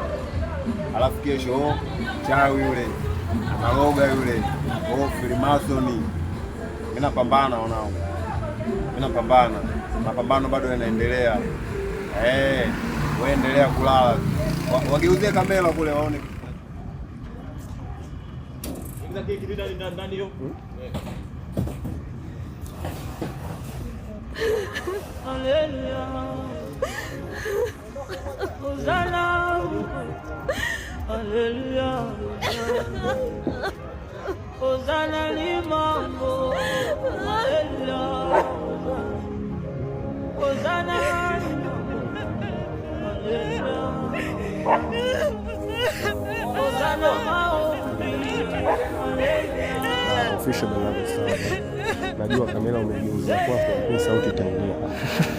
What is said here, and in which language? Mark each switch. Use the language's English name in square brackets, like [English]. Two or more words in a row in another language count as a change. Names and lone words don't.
[Swahili] Alafu kesho chawi yule analoga yule Freemason. Mimi napambana mwanangu. Mimi napambana. Mapambano bado yanaendelea. Wewe endelea kulala. Wageuzie kamera kule waone. Ndani hiyo. Hallelujah. Hosanna. Hallelujah. Hosanna limango. Hallelujah. Hosanna. Hallelujah. Hosanna maombi. Official Barnaba sana. Najua kamera umegeuzia kwako, lakini sauti itaingia.